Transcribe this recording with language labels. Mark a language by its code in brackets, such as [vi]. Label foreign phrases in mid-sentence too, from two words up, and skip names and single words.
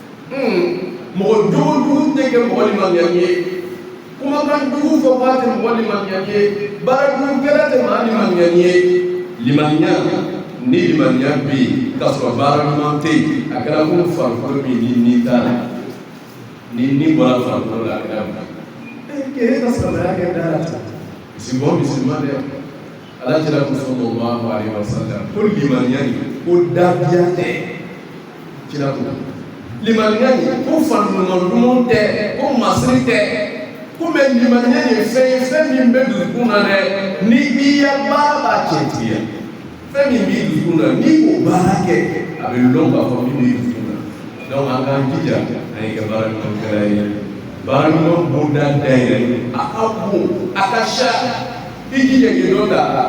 [bm] mɔgɔ jugu jugu tɛ kɛ mɔgɔ limaniya ye kumakan jugu fɔ k'a tɛ mɔgɔ limaniya ye baara jugu kɛra tɛ maa limaniya ye limaniya ni limaniya bɛ yen k'a sɔrɔ baara ɲuman tɛ yen a kɛra ko farikolo min ni t'a la ni bɔra farikolo la a kɛra mun k'e ka silamɛya kɛ da la bisimila dɛ ala jira ko [ar] صلى الله عليه وسلم [bm] ko limaniya ni ko dabiya tɛ kira ko limaniya ni ko fanɲuman tɛ ko masiri tɛ ko mɛ limaniya ni fɛn ye fɛn min bɛ dusukun na dɛ ni i ya baara b'a cɛntigiya fɛn min b'i dusukun na n'i k'o baara kɛ a bɛ lɔn k'a fɔ min b'i dusukun na donc an k'an jija an ye kɛ baara ɲuman kɛla ye baara ɲuman bonda dayɛlɛ a ka bon a ka sa i jija k'i dɔ ta